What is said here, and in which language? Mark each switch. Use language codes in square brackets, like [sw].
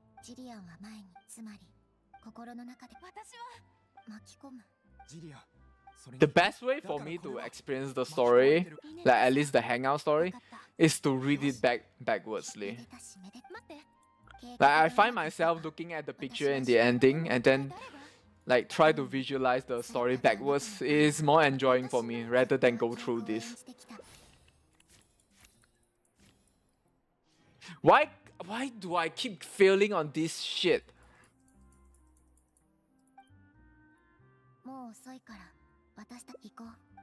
[ja] ジリアンは前に、つまり心の中で私は巻き込む。ジリアン、それに [en] The best way for me to experience the story, like at least the hangout story, is to read it backwardsly. [ja] めでたしめで待って。 [en] Like I find myself looking at the picture and the ending, and then like try to visualize the story backwards. Is more enjoying for me rather than go through this. Why do I keep failing on this shit? [ja] もう遅いから私たち行こう。